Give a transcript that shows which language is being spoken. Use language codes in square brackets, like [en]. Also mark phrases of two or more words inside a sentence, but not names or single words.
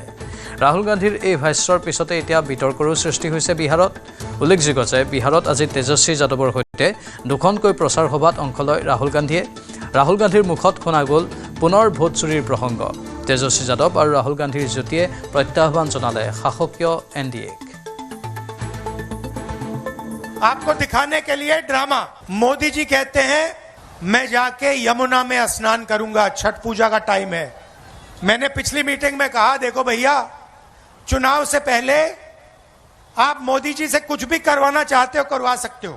[as] ৰাহুল গান্ধীৰ এই ভাষ্যৰ পিছতে এতিয়া বিতৰ্কৰো সৃষ্টি হৈছে বিহাৰত। উল্লেখযোগ্য যে বিহাৰত আজি তেজস্বী যাদৱৰ সৈতে দুখনকৈ প্ৰচাৰ সভাত অংশ লয় ৰাহুল গান্ধীয়ে। ৰাহুল গান্ধীৰ মুখত শুনা গ'ল পুনৰ ভোট চুৰিৰ প্ৰসংগ। তেজস্বী যাদৱ আৰু ৰাহুল গান্ধীৰ যুটিয়ে প্ৰত্যাহ্বান জনালে শাসকীয় NDAক। [hi] आपको दिखाने के लिए ड्रामा। मोदी जी कहते हैं मैं जाके यमुना में स्नान करूंगा, छठ पूजा का टाइम है। मैंने पिछली मीटिंग में कहा, देखो भैया, चुनाव से पहले आप मोदी जी से कुछ भी करवाना चाहते हो करवा सकते हो।